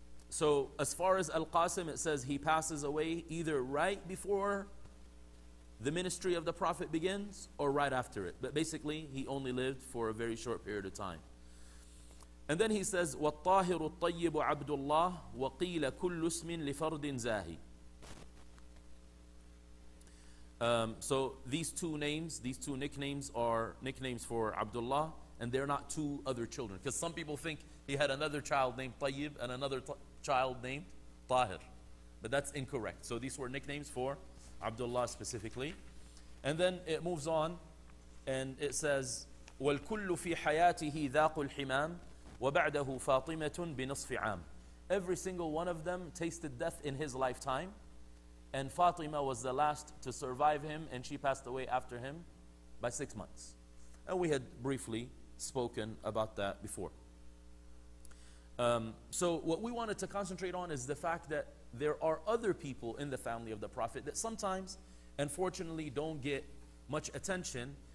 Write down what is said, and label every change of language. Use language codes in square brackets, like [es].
[en] So as far as Al-Qasim, it says he passes away either right before the ministry of the Prophet begins or right after it. But basically, he only lived for a very short period of time. And then he says, [ar] وَالطَّاهِرُ الطَّيِّبُ عَبْدُ اللَّهِ وَقِيلَ كُلُّ اسْمٍ لِفَرْدٍ زَاهِ. [en] So these two nicknames are nicknames for Abdullah, and they're not 2 other children. Because some people think he had another child named Tayyib and another child named Tahir. But that's incorrect. So these were nicknames for Abdullah specifically. And then it moves on, and it says, [ar] وَالْكُلُّ فِي حَيَاتِهِ ذَاقُ الْحِمَامِ وَبَعْدَهُ فَاطِمَةٌ بِنَصْفِ عَامٍ. [en] Every single one of them tasted death in his lifetime. And Fatima was the last to survive him, and she passed away after him by 6 months. And we had briefly spoken about that before. So what we wanted to concentrate on is the fact that there are other people in the family of the Prophet that sometimes, unfortunately, don't get much attention.